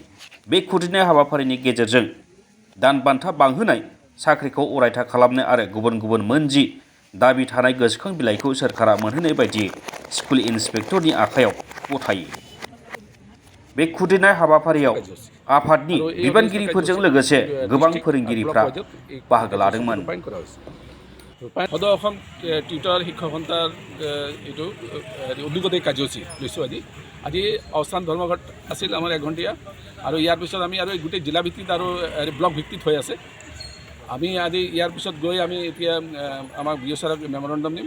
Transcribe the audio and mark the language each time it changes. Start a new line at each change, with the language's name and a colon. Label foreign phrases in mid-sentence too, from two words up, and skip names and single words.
Bodo: बे खुद्रिनाय हाबाफारिनि गेजेरजों दान बान्था बांहोनाय, साख्रिखौ अरायथा खालामनाय आरो गुबुन गुबुन मोनजि दाबि थानाय गोसोखां बिलाइखौ सोरखारा मोनहोनाय बायदियै
English: school inspectorनि
Bodo: आखायाव गथायो। बे खुद्रिनाय हाबाफारियाव आफादनि बिबानगिरिफोरजों लोगोसे गोबां फोरोंगिरिफ्रा बाहागो लादोंमोन।
Assamese: সদৌ অসম টিউটৰ শিক্ষক সন্থাৰ এইটো অভিজ্ঞতা কাৰ্যসূচী লৈছোঁ। আজি অৱস্থান ধৰ্মঘট আছিল আমাৰ 1 ঘণ্টীয়া, আৰু ইয়াৰ পিছত আমি আৰু গোটেই জিলা ভিত্তিত আৰু ব্লক ভিত্তিত হৈ আছে। আমি আজি ইয়াৰ পিছত গৈ আমি এতিয়া আমাৰ বিঅ' ছাৰক মেমৰেণ্ডাম দিম।